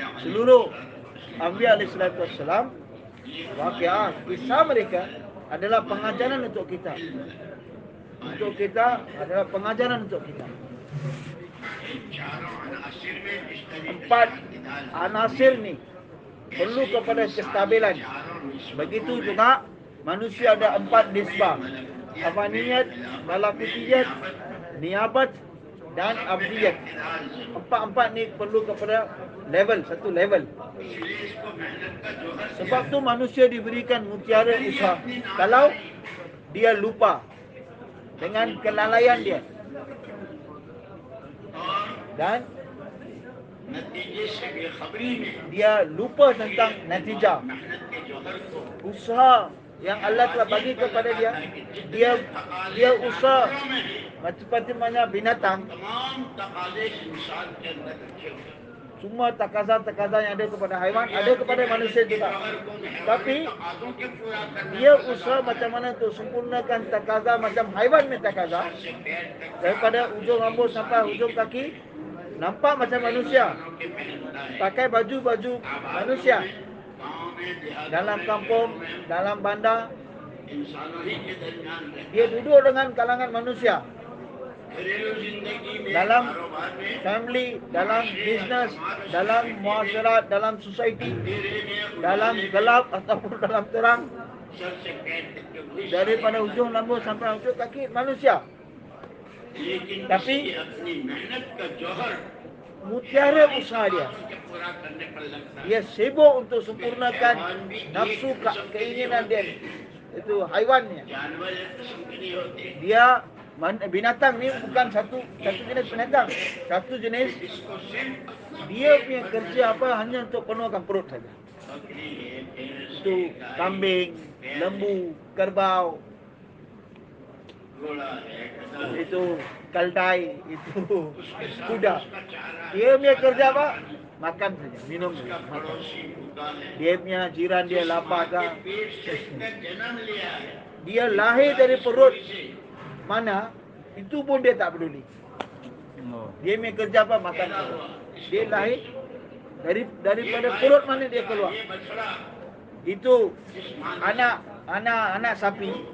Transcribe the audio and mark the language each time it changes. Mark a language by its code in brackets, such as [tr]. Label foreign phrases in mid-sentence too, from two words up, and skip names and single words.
[ms] Seluruh Anbiya [ar] alaihissalatu wassalam, [ms] waqiah kisah mereka adalah pengajaran untuk kita. Untuk kita adalah pengajaran untuk kita. [hi] चारों अनासिर में जिस तरीके [ms] Empat [hi] से इत्तिदाल, [ms] anasir ni perlu kepada kestabilan. Begitu juga manusia ada empat nisbah. Afaniyat, malakutiyat, niabat dan abdiyat. Empat-empat ni perlu kepada level, satu level. [hi] इसलिए इसको मेहनत का जोहर [ms] Sebab tu manusia diberikan mutiara usaha. Kalau dia lupa dengan kelalaian dia [hi] और [ms] dan [hi] नतीजे से बेखबरी में [ms] dia lupa tentang natijah, [hi] मेहनत के जोहर को [ms] usaha yang Allah telah bagi kepada dia, dia usaha seperti mana binatang. [hi] तमाम तकाज़े इंसान के अंदर रखे हुए हैं। [ms] Semua takaza-takaza yang ada kepada haiwan ada kepada manusia juga. Tapi [hi] तकाज़ों के पूरा करने [ms] dia usaha macam mana untuk sempurnakan takaza macam haiwan punya takaza, [hi] से पैर तक [ms] daripada ujung rambut sampai ujung kaki nampak macam manusia, [hi] के पहनता है। [ms] pakai baju-baju manusia. [hi] गाँव में देहात [ms] Dalam kampung, dalam bandar, [hi] इंसानों ही के दरमियान रहता [ms] dia duduk dengan kalangan manusia. [hi] है। घरेलू जिंदगी में [ms] Dalam [hi] कारोबार में [ms] family, dalam business, dalam muasyarat, dalam society, [hi] अंधेरे में [ms] dalam gelap ataupun dalam terang, [hi] सर से पैर तक के वही [ms] daripada ujung rambut sampai ujung kaki manusia. [hi] लेकिन [ms] tapi [hi] इसकी अपनी मेहनत का जौहर [ms] Mutiara usaha dia, [hi] के पूरा करने पर लगता है। [ms] dia sibuk untuk sempurnakan nafsu keinginan dia. Itu haiwannya. [hi] जानवर एक किस्म के नहीं होते, [ms] Dia binatang ni bukan satu jenis binatang. Satu jenis, [hi] इसको सिर्फ [ms] dia punya kerja apa hanya untuk penuhkan perut saja. [hi] बकरी है, भैंस [ms] Itu [hi] है, गाय, [ms] kambing, lembu, kerbau, [hi] घोड़ा है, गधा है, [ms] itu keldai, itu [hi] उसके साथ [ms] kuda. [hi] उसका चारा है, [ms] Dia punya kerja apa? Makan saja, minum [hi] उसका [ms] saja. Makan. [hi] पड़ोसी भूखा है, [ms] Dia punya jiran dia [hi] जिस [ms] lapar [hi] माँ के [ms] dah. [hi] पेट से इसने जन्म लिया है, [ms] Dia lahir dari perut [hi] से [ms] mana, itu pun dia tak peduli. Dia punya kerja apa? Makan [hi] पैदा [ms] saja. [hi] हुआ, [ms] Dia lahir Daripada perut mana dia keluar. Itu anak sapi.